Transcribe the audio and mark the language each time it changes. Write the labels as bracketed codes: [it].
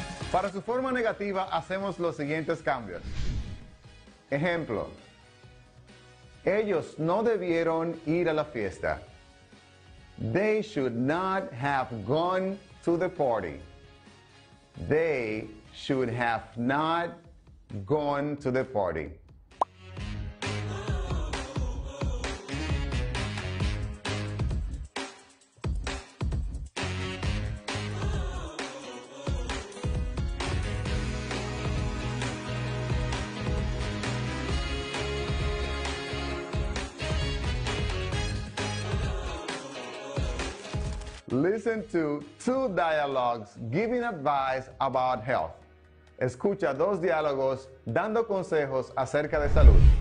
[es] Para su forma negativa hacemos los siguientes cambios. Ejemplo. Ellos no debieron ir a la fiesta. [en] They should not have gone to the party. They should have not gone to the party. Listen to two dialogues giving advice about health. [es] Escucha dos diálogos dando consejos acerca de salud.